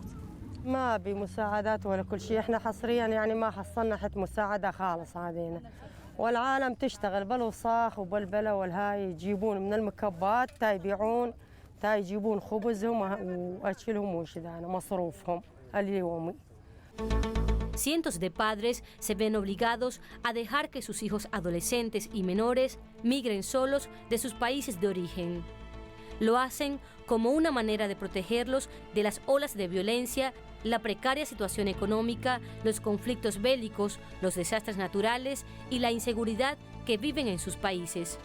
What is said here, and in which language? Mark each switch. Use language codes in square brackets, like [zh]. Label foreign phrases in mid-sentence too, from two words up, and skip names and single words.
[ar] ما بمساعدات ولا كل شيء احنا حصريا يعني ما حصلنا حتى مساعدة خالص علينا والعالم تشتغل بالوصاخ وبالبلا والهاي يجيبون من المكبات تا يبيعون تا يجيبون خبزهم واكلهم وشذا مصروفهم اليومي. [es] Cientos de padres se ven obligados a dejar que sus hijos adolescentes y menores migren solos de sus países de origen. Lo hacen como una manera de protegerlos de las olas de violencia, la precaria situación económica, los conflictos bélicos, los desastres naturales y la inseguridad que viven en sus países.